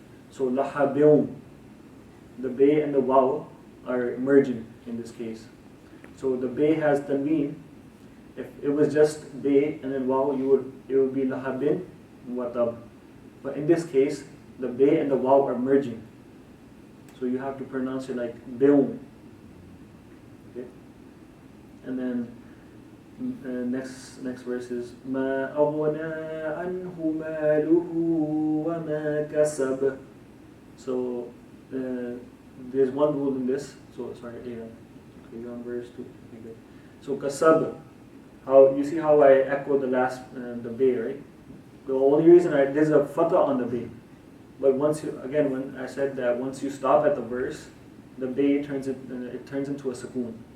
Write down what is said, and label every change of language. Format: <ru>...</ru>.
<en>So lahabiyum, the bay and the waw are merging in this case. So the bay has tanween. If it was just bay and then waw, it would be lahabin watab. But in this case, the bay and the waw are merging. So you have to pronounce it like bium. Okay? And then next verse is</en> <ar>ما أغنى عنه ماله وما كسب.</ar> <en>So there's one rule in this. So sorry, okay, you're on verse 2. Okay, good. So kasab, how you see how I echoed the last the bay, right? The only reason there's a fatha on the bay, but when I said that once you stop at the verse, the bay turns into a sukoon.</en>